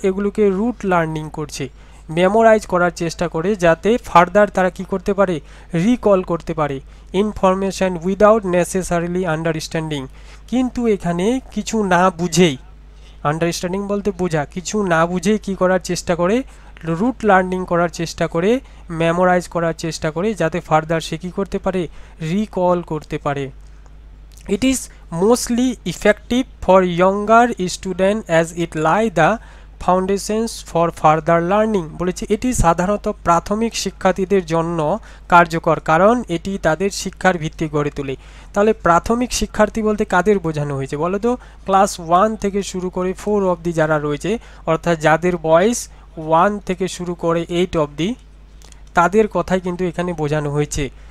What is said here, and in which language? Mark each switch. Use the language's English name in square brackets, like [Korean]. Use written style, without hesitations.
[Bangla] এগুলোকে root learning করছে, memorise করার চেষ্টা করে, যাতে ফার্দার তারা কি করতে পারে, রিকল করতে পারে [English] Information without necessarily understanding. [Bangla] কিন্তু এখানে কিছু না বুঝেই, আন্ডারস্ট্যান্ডিং বলতে বোঝা, কিছু না বুঝেই কী করার চেষ্টা করে, রুট লার্নিং করার চেষ্টা করে, মেমোরাইজ করার চেষ্টা করে, যাতে ফার্দার সে কী করতে পারে, রিকল করতে পারে। [English] It is mostly effective for younger students as it lie the foundations for further learning। [Bangla] বলেছে এটি সাধারণত প্রাথমিক শিক্ষার্থীদের জন্য কার্যকর, কারণ এটি তাদের শিক্ষার ভিত্তি গড়ে তোলে। তাহলে প্রাথমিক শিক্ষার্থী বলতে কাদের বোঝানো হয়েছে বলো তো? ক্লাস 1 থেকে শুরু করে 4 অবধি যারা রয়েছে, অর্থাৎ যাদের বয়স 1 থেকে শুরু করে 8 অবধি, তাদের কথাই কিন্তু এখানে বোঝানো হয়েছে।